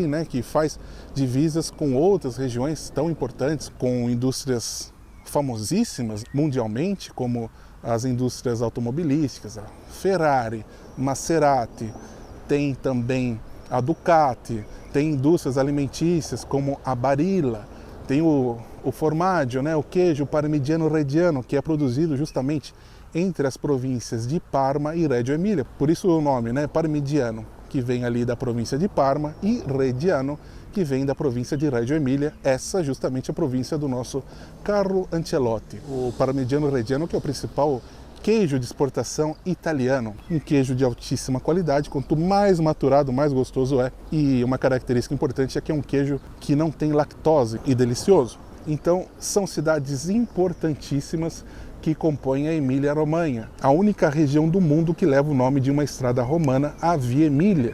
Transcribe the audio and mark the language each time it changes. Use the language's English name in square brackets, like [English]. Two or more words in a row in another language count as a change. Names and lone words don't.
[Portuguese] né, que faz divisas com outras regiões tão importantes, com indústrias famosíssimas mundialmente, como as indústrias automobilísticas, a Ferrari, Maserati, tem também a Ducati, tem indústrias alimentícias como a Barilla, tem o formaggio, né, o queijo parmigiano reggiano, que é produzido justamente entre as províncias de Parma e Reggio Emília. Por isso o nome, né, parmigiano, que vem ali da província de Parma, e reggiano, que vem da província de Reggio Emília, essa justamente a província do nosso Carlo Ancelotti. O parmigiano reggiano, que é o principal queijo de exportação italiano, um queijo de altíssima qualidade, quanto mais maturado, mais gostoso é. E uma característica importante é que é um queijo que não tem lactose e delicioso. Então, são cidades importantíssimas que compõem a Emília-Romanha, a única região do mundo que leva o nome de uma estrada romana, a Via Emília.